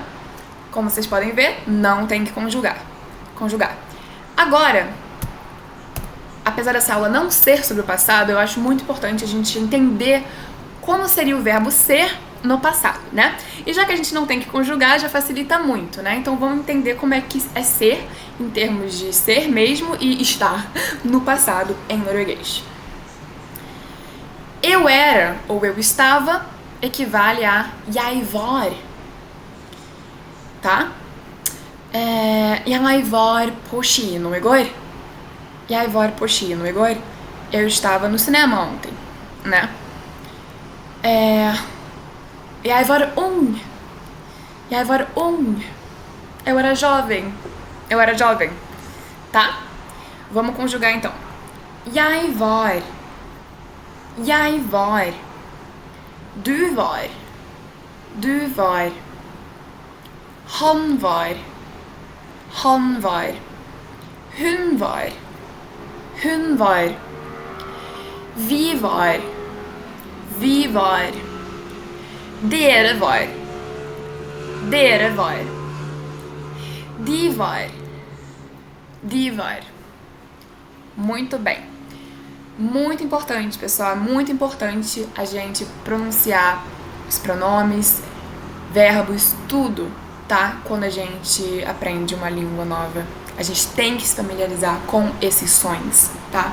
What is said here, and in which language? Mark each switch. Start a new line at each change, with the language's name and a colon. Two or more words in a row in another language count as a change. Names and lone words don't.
Portuguese: Como vocês podem ver, não tem que conjugar. Agora, apesar dessa aula não ser sobre o passado, eu acho muito importante a gente entender como seria o verbo ser no passado, né? E já que a gente não tem que conjugar, já facilita muito, né? Então vamos entender como é que é ser em termos de ser mesmo e estar no passado em norueguês. Eu era ou eu estava equivale a
Norwegian: jeg var,
Portuguese: tá?
Norwegian: Jeg var på kino i går. Jeg var på kino i går.
Portuguese: Eu estava no cinema ontem, né?
Norwegian: Jeg var ung. Jeg var ung.
Portuguese: Eu era jovem. Eu era jovem, tá? Vamos conjugar então.
Norwegian: Jeg var. Jeg var. Du var. Du var. Han var. Han var. Hun var. Hun var. Vi var. Vi var. Dere var. Dere var. De var. De var.
Portuguese: Muito bem. Muito importante, pessoal. Muito importante a gente pronunciar os pronomes, verbos, tudo, tá? Quando a gente aprende uma língua nova. A gente tem que se familiarizar com esses sons, tá?